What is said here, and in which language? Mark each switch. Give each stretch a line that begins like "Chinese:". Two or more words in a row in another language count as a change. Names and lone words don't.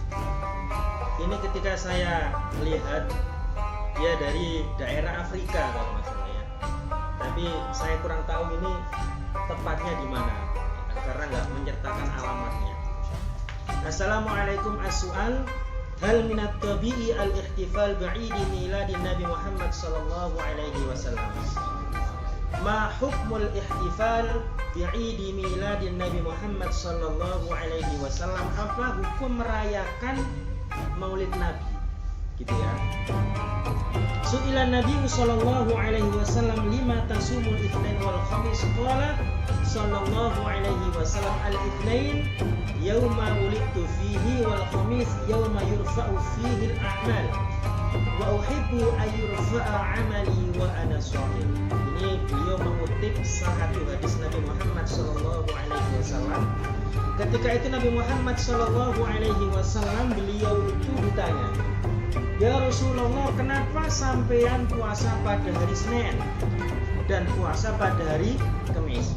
Indonesian: Ini ketika saya lihat dia dari daerah Afrika kalau nggak salah ya. Tapi saya kurang tahu ini tepatnya di mana karena nggak menyertakan alamatnya.
Arabic: السلام عليكم السؤال. هل من الطبيعي الاحتفال بعيد ميلاد النبي محمد صلى الله عليه وسلم. ما حكم الاحتفال بعيد ميلاد النبي محمد صلى الله عليه وسلم?
Indonesian: Apa hukum merayakan Maulid Nabi? Gitu ya.
Arabic: سئل النبي صلى الله عليه وسلم لم تصوم الاثنين والخميس قال صلى الله عليه وسلم الاثنين يوم ولدت فيه والخميس يوم يرفع فيه الأعمال وأحب أن يرفع عملي وأنا شاهد.
Indonesian: Ini beliau mengutip salah satu hadis Nabi Muhammad
Arabic: صلى الله عليه وسلم.
Indonesian: Ketika itu Nabi Muhammad
Arabic: صلى الله عليه وسلم
Indonesian: beliau itu ditanya,
Arabic: "يا رسول الله,
Indonesian: kenapa sampean puasa pada hari Senin dan puasa pada hari Kamis?"